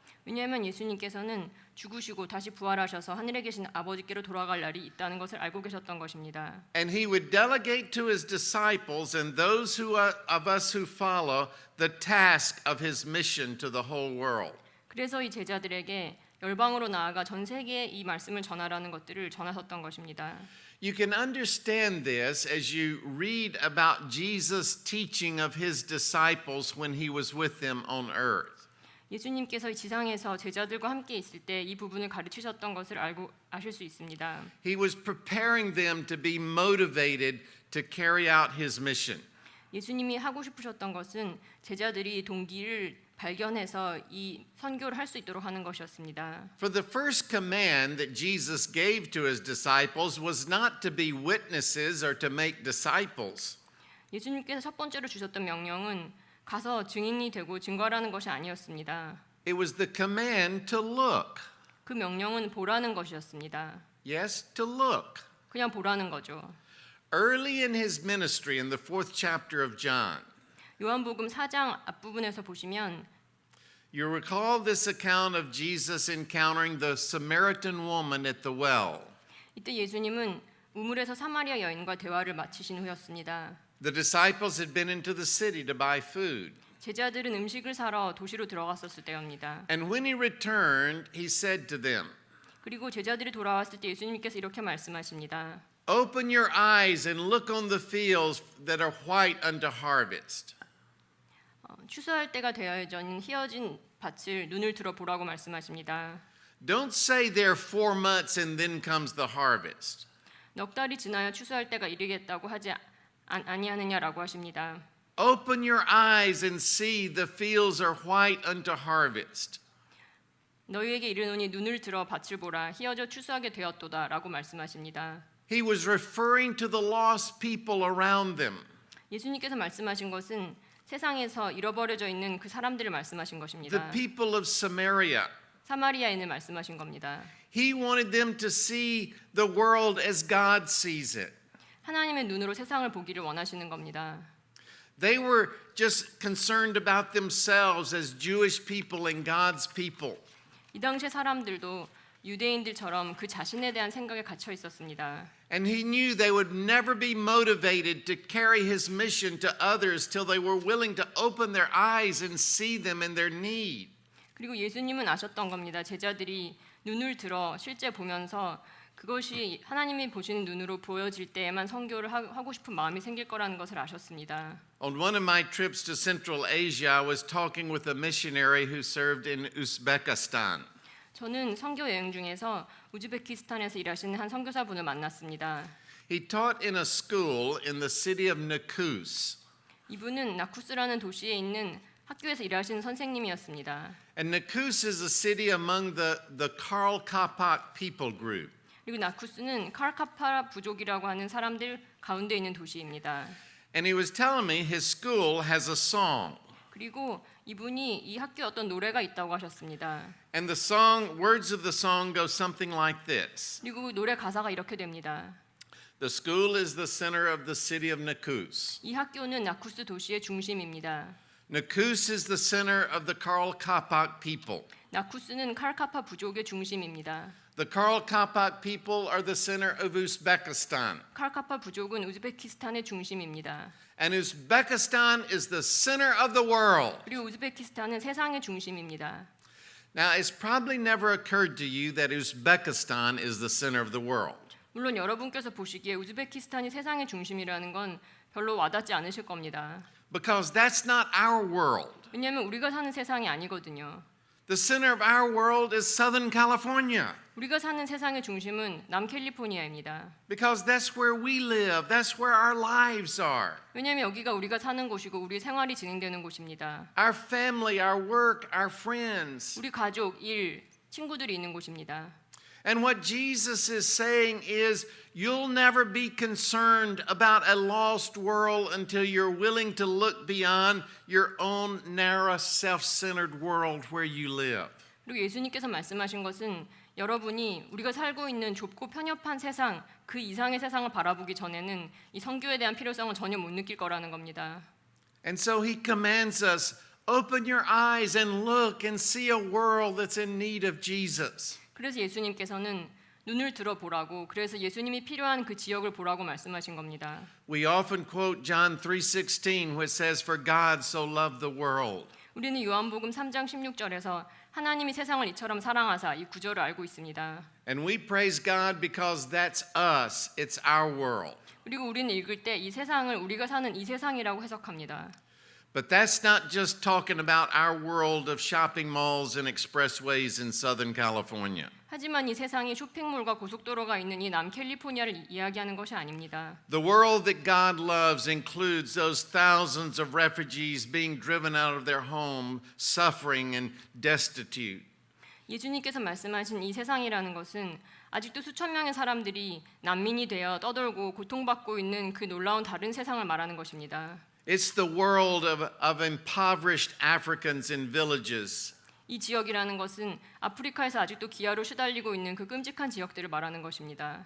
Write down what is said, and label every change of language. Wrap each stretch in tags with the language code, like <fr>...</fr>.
<ko>왜냐하면 예수님께서는 죽으시고 다시 부활하셔서 하늘에 계신 아버지께로 돌아갈 날이 있다는 것을 알고 계셨던 것입니다.</ko> <en>And he would delegate to his disciples and those of us who follow the task of his mission to the whole world.</en> <ko>그래서 이 제자들에게 열방으로 나아가 전 세계에 이 말씀을 전하라는 것들을 전하셨던 것입니다.</ko> <en>You can understand this as you read about Jesus' teaching of his disciples when he was with them on earth.</en> <ko>예수님께서 지상에서 제자들과 함께 있을 때 이 부분을 가르치셨던 것을 아실 수 있습니다.</ko> <en>He was preparing them to be motivated to carry out his mission.</en> <ko>예수님이 하고 싶으셨던 것은 제자들이 동기를 발견해서 이 선교를 할 수 있도록 하는 것이었습니다.</ko> <en>For the first command that Jesus gave to his disciples was not to be witnesses or to make disciples.</en> <ko>예수님께서 첫 번째로 주셨던 명령은 가서 증인이 되고 증거하라는 것이 아니었습니다.</ko> <en>It was the command to look.</en> <ko>그 명령은 보라는 것이었습니다.</ko> <en>Yes, to look.</en> <ko>그냥 보라는 거죠.</ko> <en>Early in his ministry in the 4th chapter of John,</en> <ko>요한복음 4장 앞부분에서 보시면</ko> <en>you recall this account of Jesus encountering the Samaritan woman at the well.</en> <ko>이때 예수님은 우물에서 사마리아 여인과 대화를 마치신 후였습니다.</ko> <en>The disciples had been into the city to buy food.</en> <ko>제자들은 음식을 사러 도시로 들어갔었을 때입니다.</ko> <en>And when he returned, he said to them,</en> <ko>그리고 제자들이 돌아왔을 때 예수님께서 이렇게 말씀하십니다.</ko> <en>Open your eyes and look on the fields that are white unto harvest.</en> <ko>추수할 때가 되어진 희어진 밭을 눈을 들어 보라고 말씀하십니다.</ko> <en>Don't say there are 4 months and then comes the harvest.</en> <ko>넉 달이 지나야 추수할 때가 이르겠다고 하지 아니하느냐라고 하십니다.</ko> <en>Open your eyes and see the fields are white unto harvest.</en> <ko>너희에게 이르노니 눈을 들어 밭을 보라 희어져 추수하게 되었도다라고 말씀하십니다.</ko> <en>He was referring to the lost people around them.</en> <ko>예수님께서 말씀하신 것은 세상에서 잃어버려져 있는 그 사람들을 말씀하신</ko> <en>The</en> <ko>것입니다.</ko> <en>people of Samaria.</en> <ko>사마리아인을 말씀하신 겁니다.</ko> <en>He wanted them to see the world as God sees it.</en> <ko>하나님의 눈으로 세상을 보기를 원하시는 겁니다.</ko> <en>They were just concerned about themselves as Jewish people and God's people.</en> <ko>이 당시 사람들도 유대인들처럼 그 자신에 대한 생각에 갇혀 있었습니다.</ko> <en>And he knew they would never be motivated to carry his mission to others till they were willing to open their eyes and see them in their need.</en> <ko>그리고 예수님은 아셨던 겁니다. 제자들이 눈을 들어 실제 보면서 그것이 하나님이 보시는 눈으로 보여질 때에만 선교를 하고 싶은 마음이 생길 거라는 것을 아셨습니다.</ko> <en>On one of my trips to Central Asia, I was talking with a missionary who served in Uzbekistan.</en> <ko>저는 선교 여행 중에서 우즈베키스탄에서 일하시는 한 선교사분을 만났습니다.</ko> <en>He taught in a school in the city of Nakus.</en> <ko>이분은 나쿠스라는 도시에 있는 학교에서 일하시는 선생님이었습니다.</ko> <en>And Nakus is a city among the Karl Kapak people group.</en> <ko>그리고 나쿠스는 칼카파 부족이라고 하는 사람들 가운데 있는 도시입니다.</ko> <en>And he was telling me his school has a song.</en> <ko>그리고 이분이 이 학교에 어떤 노래가 있다고 하셨습니다.</ko> <en>And the song, words of the song go something like this.</en> <ko>그리고 노래 가사가 이렇게 됩니다.</ko> <en>The school is the center of the city of Nakus.</en> <ko>이 학교는 나쿠스 도시의 중심입니다.</ko> <en>Nakus is the center of the Karl Kapak people.</en> <ko>나쿠스는 칼카파 부족의 중심입니다.</ko> <en>The Karl Kapak people are the center of Uzbekistan.</en> <ko>칼카파 부족은 우즈베키스탄의 중심입니다.</ko> <en>And Uzbekistan is the center of the world.</en> <ko>그리고 우즈베키스탄은 세상의 중심입니다.</ko> <en>Now, it's probably never occurred to you that Uzbekistan is the center of the world.</en> <ko>물론 여러분께서 보시기에 우즈베키스탄이 세상의 중심이라는 건 별로 와닿지 않으실 겁니다.</ko> <en>Because that's not our world.</en> <ko>왜냐하면 우리가 사는 세상이 아니거든요.</ko> <en>The center of our world is Southern California.</en> <ko>우리가 사는 세상의 중심은 남캘리포니아입니다.</ko> <en>Because that's where we live. That's where our lives are.</en> <ko>왜냐하면 여기가 우리가 사는 곳이고 우리 생활이 진행되는 곳입니다.</ko> <en>Our family, our work, our friends.</en> <ko>우리 가족, 일, 친구들이 있는 곳입니다.</ko> <en>And what Jesus is saying is, you'll never be concerned about a lost world until you're willing to look beyond your own narrow, self-centered world where you live.</en> <ko>그리고 예수님께서 말씀하신 것은 여러분이 우리가 살고 있는 좁고 편협한 세상, 그 이상의 세상을 바라보기 전에는 이 선교에 대한 필요성을 전혀 못 느낄 거라는 겁니다.</ko> <en>And so he commands us, open your eyes and look and see a world that's in need of Jesus.</en> <ko>그래서 예수님께서는 눈을 들어보라고, 그래서 예수님이 필요한 그 지역을 보라고 말씀하신 겁니다.</ko> <en>We often quote John 3:16, which says, "For God so loved the world."</en> <ko>우리는 요한복음 3장 16절에서 하나님이 세상을 이처럼 사랑하사 이 구절을 알고 있습니다.</ko> <en>And we praise God because that's us. It's our world.</en> <ko>그리고 우리는 읽을 때 이 세상을 우리가 사는 이 세상이라고 해석합니다.</ko> <en>But that's not just talking about our world of shopping malls and expressways in Southern California.</en> <ko>하지만 이 세상이 쇼핑몰과 고속도로가 있는 이 남캘리포니아를 이야기하는 것이 아닙니다.</ko> <en>The world that God loves includes those thousands of refugees being driven out of their home, suffering and destitute.</en> <ko>예수님께서 말씀하신 이 세상이라는 것은 아직도 수천 명의 사람들이 난민이 되어 떠돌고 고통받고 있는 그 놀라운 다른 세상을 말하는 것입니다.</ko> <en>It's the world of impoverished Africans in villages.</en> <ko>이 지역이라는 것은 아프리카에서 아직도 기아로 시달리고 있는 그 끔찍한 지역들을 말하는 것입니다.</ko>